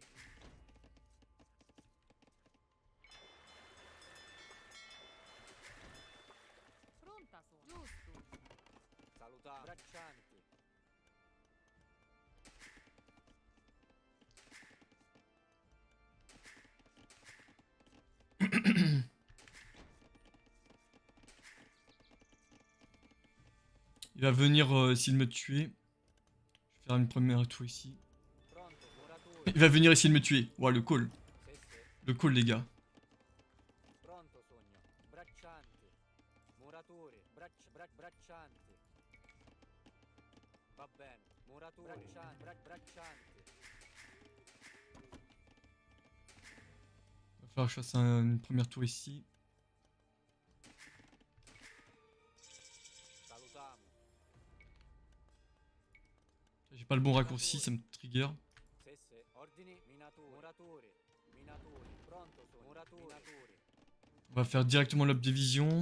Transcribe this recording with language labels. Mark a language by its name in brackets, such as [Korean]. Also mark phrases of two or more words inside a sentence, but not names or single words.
[Italian] Pronta sono. Giusto. Salutiamo. Braccianti. [French] Il va venir essayer de me tuer. Je vais faire une première tour ici. [Italian] Pronto, muratori. [French] Il va venir essayer de me tuer. Ouah, le call. [Italian] Sì. [French] Le call, les gars. [Italian] Pronto, Sogno. Braccianti. Muratori. Braccianti. Va bene. Muratori. Braccianti. [French] Il va falloir que je fasse une première tour ici. [Italian] Salutiamo. [French] J'ai pas le bon raccourci, ça me trigger. [Italian] Sì. Ordini. Muratori. Pronto, Sogno. Muratori. [French] On va faire directement l' [English] up division.